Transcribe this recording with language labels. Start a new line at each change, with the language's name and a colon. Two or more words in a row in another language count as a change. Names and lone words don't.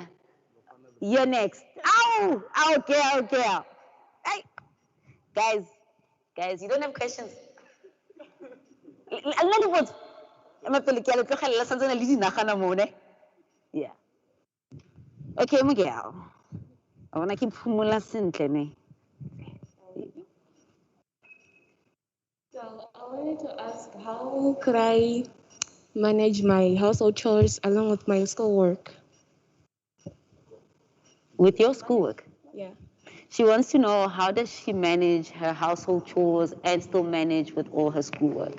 English: You're next. Ow! Ow, girl. Hey, guys, you don't have questions. Yeah. Okay, Miguel. I want to keep
Tswana: pumula sentle ne.
English: So I wanted to ask, how could I manage my household chores along with my schoolwork? With your schoolwork. Yeah. She wants to know, how does she manage her household chores and still manage with all her schoolwork?